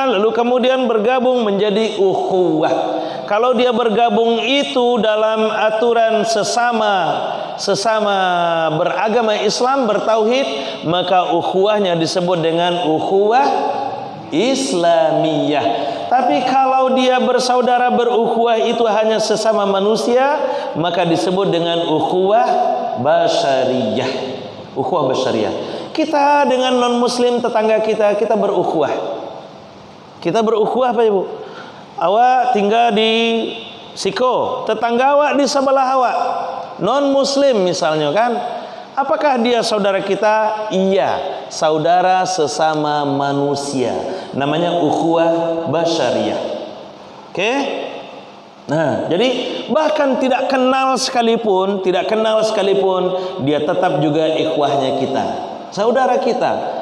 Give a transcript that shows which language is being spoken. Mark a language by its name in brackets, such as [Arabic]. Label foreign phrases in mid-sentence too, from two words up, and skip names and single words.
[Indonesian] Lalu kemudian bergabung menjadi ukhuwah. Kalau dia bergabung itu dalam aturan sesama beragama Islam, bertauhid, maka ukhuwahnya disebut dengan ukhuwah Islamiyah. Tapi kalau dia bersaudara berukhuwah itu hanya sesama manusia, maka disebut dengan ukhuwah basyariyah. Ukhuwah basyariyah. Kita dengan non muslim tetangga kita berukhuwah. Kita berukhuwah Pak Ibu. [Minangkabau] Awak tinggal di Siko, tetangga awak di sebelah awak [Indonesian] non muslim misalnya kan, Apakah dia saudara kita? Iya, saudara sesama manusia. Namanya ukhuwah basyariyah. Oke? Nah, jadi bahkan tidak kenal sekalipun, dia tetap juga ikhwahnya kita, saudara kita.